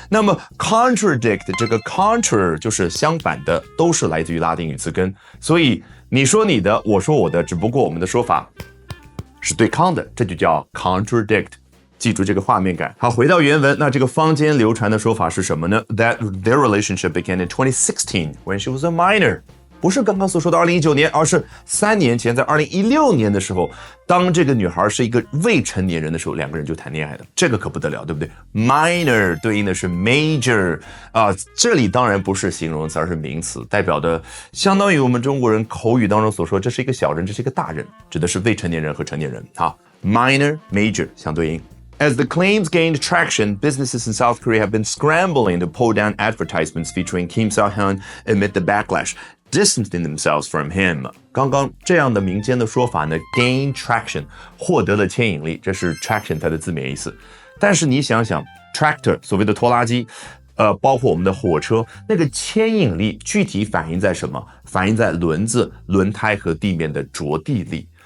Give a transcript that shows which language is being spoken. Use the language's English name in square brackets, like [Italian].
[Chinese] 那么 contradict 这个 contra 就是相反的，都是来自于拉丁语词根，所以你说你的，我说我的，只不过我们的说法是对抗的，这就叫 contradict。记住这个画面感。好，回到原文，那这个坊间流传的说法是什么呢？ [English] That their relationship began in 2016 when she was a minor。 [Chinese] 不是刚刚所说的2019年，而是3年前，在2016年的时候，当这个女孩是一个未成年人的时候，两个人就谈恋爱了，这个可不得了，对不对？ Minor 对应的是 major 啊，这里当然不是形容词，而是名词，代表的相当于我们中国人口语当中所说，这是一个小人，这是一个大人，指的是未成年人和成年人。好 ，minor major 相对应。 [English] As the claims gained traction, businesses in South Korea have been scrambling to pull down advertisements featuring Kim Sa-hyun amid the backlash.distancing themselves from him. [Chinese] 刚刚这样的民间的说法呢 [English] gain traction [Chinese] 获得了牵引力，这是 traction 它的字面意思。但是你想想 tractor 所谓的拖拉机包括我们的火车，那个牵引力具体反映在什么？反映在轮子、轮胎和地面的着地力。